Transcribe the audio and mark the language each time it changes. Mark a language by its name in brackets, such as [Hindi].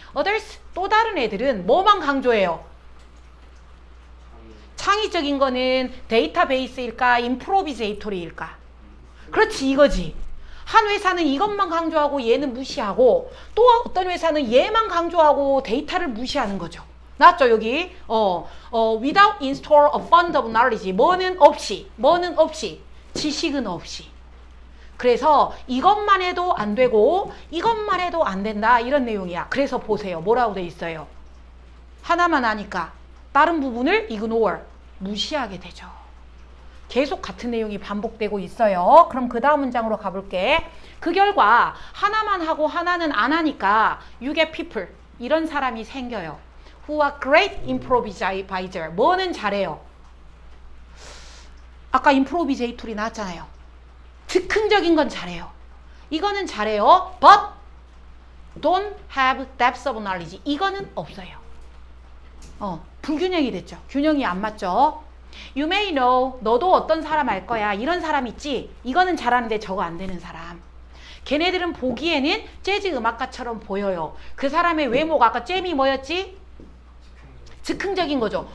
[Korean] Others, 또 다른 애들은 뭐만 강조해요? 창의적인 거는 데이터베이스일까? 임프로비제이토리일까? 그렇지, 이거지. 한 회사는 이것만 강조하고 얘는 무시하고 또 어떤 회사는 얘만 강조하고 데이터를 무시하는 거죠. 나왔죠 여기? [English] without install a fund of knowledge. [Korean] 뭐는 없이 지식은 없이. 그래서 이것만 해도 안 되고 이것만 해도 안 된다 이런 내용이야. 그래서 보세요. 뭐라고 돼 있어요? 하나만 하니까 다른 부분을 ignore, 무시하게 되죠. 계속 같은 내용이 반복되고 있어요. 그럼 그 다음 문장으로 가볼게. 그 결과 하나만 하고 하나는 안 하니까 [English] you get people, [Korean] 이런 사람이 생겨요. [English] Who are great improviser. [Korean] 뭐는 잘해요? 아까 improvisatory 나왔잖아요. 즉흥적인 건 잘해요. 이거는 잘해요. [English] But don't have depth of knowledge. [Korean] 이거는 없어요. 불균형이 됐죠. 균형이 안 맞죠. [English] You may know. [Korean] 너도 어떤 사람 알 거야. 이런 사람 있지. 이거는 잘하는데 저거 안 되는 사람. 걔네들은 보기에는 재즈 음악가처럼 보여요. 그 사람의 외모가 아까 잼이 뭐였지? 즉흥적인 거죠.